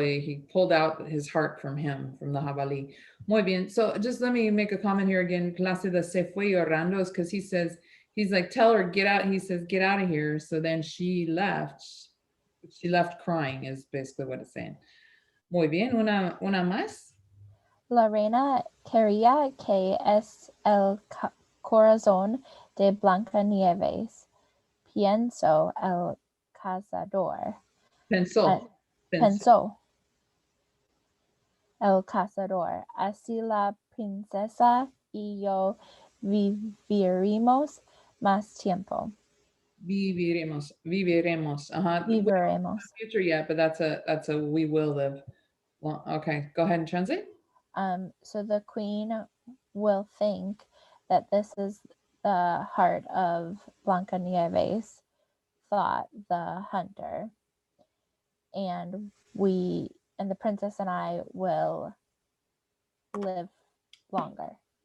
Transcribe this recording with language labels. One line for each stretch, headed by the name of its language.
English: He pulled out his heart from him, from the jabalí.
Spanish: Muy bien.
English: So just let me make a comment here again. Clase de
Spanish: se fue llorando
English: is because he says, he's like, tell her, get out. He says, get out of here. So then she left. She left crying is basically what it's saying.
Spanish: Muy bien. Una más. La reina quería que es el corazón de Blancanieves. Pienso el cazador. Pensó. El cazador. Así la princesa y yo viviremos más tiempo. Viviremos. Viviremos.
English: Future yet, but that's a we will live. Well, okay, go ahead and translate. So the queen will think that this is the heart of Blancanieves, thought the hunter, and the princess and I will live longer.